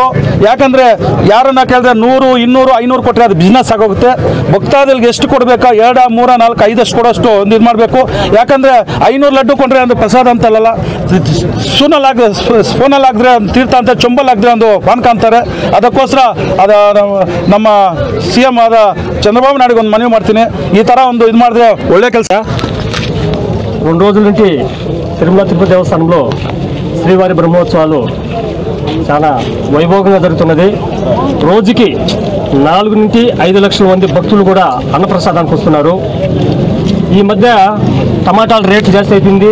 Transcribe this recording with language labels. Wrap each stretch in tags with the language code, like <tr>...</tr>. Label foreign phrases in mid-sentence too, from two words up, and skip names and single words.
<kn>ಯಾಕಂದರೆ ಯಾರನ್ನ ಕೇಳಿದ್ರೆ 100, 200, 500 ಕೊಟ್ಟರೆ ಅದು ಬಿಸ್ನೆಸ್ ಆಗೋಗುತ್ತೆ. ಭಕ್ತಾದಿಗಳಿಗೆ ಎಷ್ಟು ಕೊಡಬೇಕಾ, 2, 3, 4, 5 ಅಷ್ಟು ಕೊಡೋಷ್ಟು ಒಂದು ಇದು ಮಾಡಬೇಕು. ಯಾಕಂದರೆ 500 ಲಡ್ಡು ಕೊಟ್ಟರೆ ಒಂದು ಪ್ರಸಾದ ಅಂತಲ್ಲ, ಸ್ಪೂನಲ್ಲಾಗಿದ್ರೆ ತೀರ್ಥ ಅಂತ, ಚೊಂಬಲ್ಲಾಗಿದ್ರೆ ಒಂದು ಪಾನಕ ಅಂತಾರೆ. ಅದಕ್ಕೋಸ್ಕರ ನಮ್ಮ CM ಆದ చంద్రబాబు నాయుడు ಒಂದು ಮನವಿ ಮಾಡ್ತೀನಿ, ఈ ತರ ಒಂದು ಇದು ಮಾಡಿದ್ರೆ ಒಳ್ಳೆ ಕೆಲಸ.</kn> <te>2 రోజుల నుంచి తిరుమల తిరుపతి దేవస్థానంలో శ్రీవారి బ్రహ్మోత్సవాలు చాలా వైభవంగా జరుగుతున్నది. రోజుకి 4 నుంచి 5 లక్షల మంది భక్తులు కూడా అన్నప్రసాదానికి వస్తున్నారు. ఈ మధ్య టమాటాల రేట్ జాస్తి అయిపోయింది.</te>